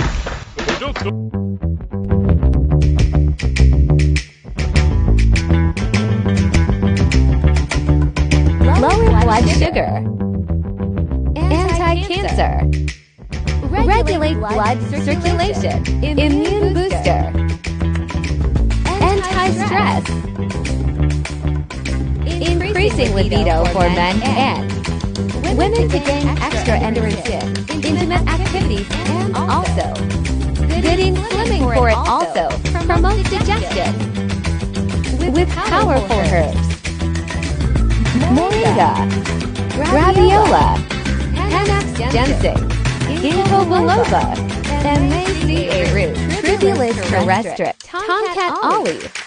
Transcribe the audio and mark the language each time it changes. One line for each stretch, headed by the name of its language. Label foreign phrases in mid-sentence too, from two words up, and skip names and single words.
English: Lower blood sugar, anti-cancer, regulate blood circulation, immune booster, anti-stress, increasing libido for men and women to gain extra endurance in intimate activities, and also good in swimming for it also promotes digestion with powerful herbs. Moringa, Graviola, Panax ginseng, Ginkgo biloba, and Macy root, Tribulus terrestre, Tomcat olive.